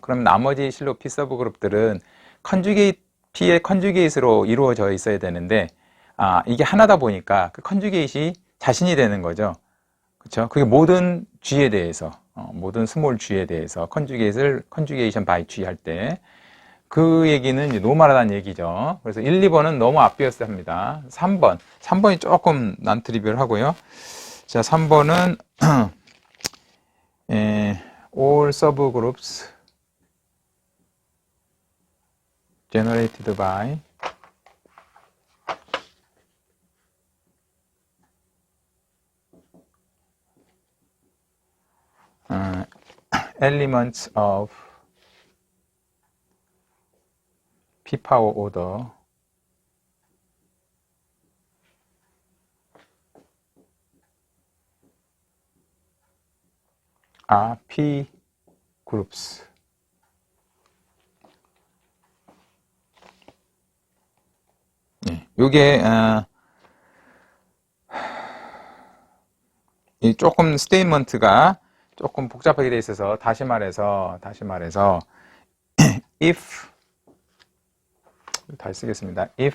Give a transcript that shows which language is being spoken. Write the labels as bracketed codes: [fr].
[ko] 그럼 나머지 실로 P 서브그룹들은 P의 컨주게이트로 이루어져 있어야 되는데 이게 하나다 보니까 그 컨주게이트이 자신이 되는 거죠. 그렇죠? 그게 모든 G에 대해서 모든 스몰 G에 대해서 컨주게이션 바이 G 할 때 그 얘기는 이제 노멀하다는 얘기죠. 그래서 1, 2번은 너무 앞비어스합니다. 3번이 조금 난트리비얼 하고요. 자, 3번은 [en] all subgroups generated by elements of P power order are P groups. [ko] 네, 요게 이 조금 스테이트먼트가 조금 복잡하게 돼 있어서 다시 말해서 if 다시 쓰겠습니다.